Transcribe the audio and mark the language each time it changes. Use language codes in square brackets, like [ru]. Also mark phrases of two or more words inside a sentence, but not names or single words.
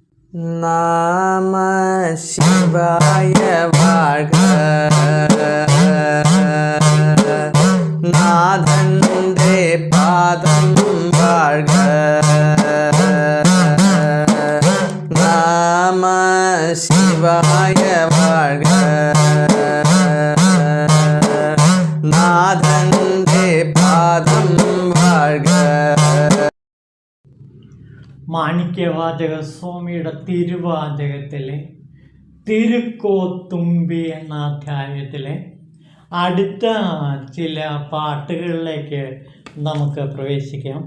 [ta] நம சிவாய வாழ்க. நாதந்தே பாதம் வாழ்க. நம சிவாய வாழ்க. [ml] നാഥന്റെ പാദം വാഴ്ക. മാണിക്യവാചക സ്വാമിയുടെ തിരുവാചകത്തിലെ തിരുക്കോത്തുമ്പി എന്ന അധ്യായത്തിലെ അടുത്ത ചില പാട്ടുകളിലേക്ക് നമുക്ക് പ്രവേശിക്കാം.